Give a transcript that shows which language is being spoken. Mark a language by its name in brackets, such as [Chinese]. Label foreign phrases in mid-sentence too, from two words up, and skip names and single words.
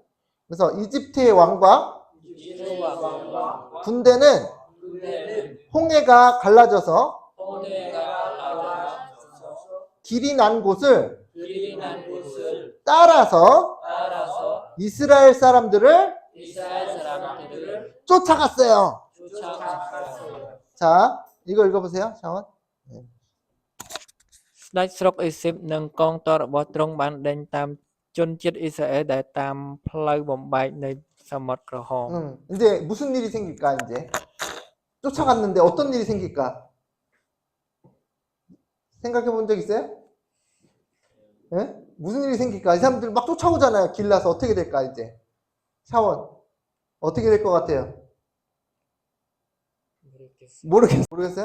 [Korean] 그래서 이집트의 왕과 군대는 홍해가 갈라져서 길이 난 곳을 따라서 이스라엘 사람들을 쫓아갔어요. 자, 이거 읽어보세요. 샤원. [Khmer] ស្ដេចស្រុកអេស៊ីបនិងកងទ័ពរបស់ទ្រង់បានដេញតាមជនជាតិអ៊ីស្រាអែលដែលតាមផ្លូវបំបែកនៃសមុទ្រក្រហម [Korean] 이제 무슨 일이 생길까, 이제? 쫓아갔는데 어떤 일이 생길까? 생각해 본 적 있어요? 예? 무슨 일이 생길까? 이 사람들 막 쫓아오잖아요. 길 나서 어떻게 될까, 이제? 샤원. 어떻게 될 것 같아요? 모르겠어요?